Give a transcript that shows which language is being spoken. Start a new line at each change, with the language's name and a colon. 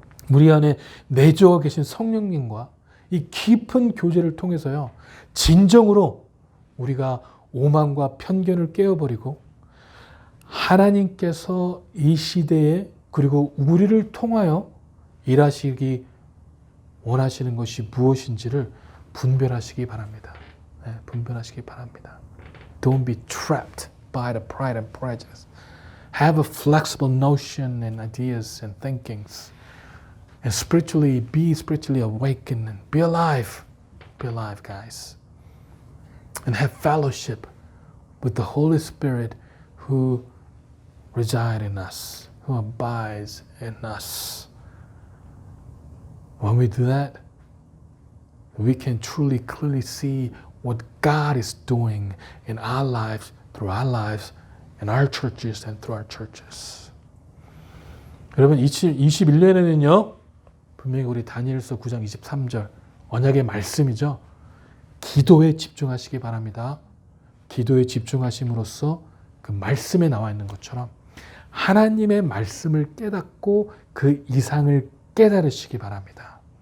Korean: 우리 안에 내주어 계신 성령님과 이 깊은 교제를 통해서요, 진정으로 우리가 오만과 편견을 깨어버리고 하나님께서 이 시대에 그리고 우리를 통하여 일하시기 원하시는 것이 무엇인지를 분별하시기 바랍니다. 네, 분별하시기 바랍니다.
English: Don't be trapped by the pride and prejudice. Have a flexible notion and ideas and thinkings. And be spiritually awakened and be alive. Be alive, guys. And have fellowship with the Holy Spirit who resides in us, who abides in us. When we do that, we can truly, clearly see what God is doing in our lives, through our lives, in our churches, and through our churches.
Korean: 여러분, 21년에는요, 분명히 우리 다니엘서 9장 23절, 언약의 말씀이죠. 기도에 집중하시기 바랍니다. 기도에 집중하심으로써 그 말씀에 나와 있는 것처럼 하나님의 말씀을 깨닫고 그 이상을 깨달으시기 바랍니다.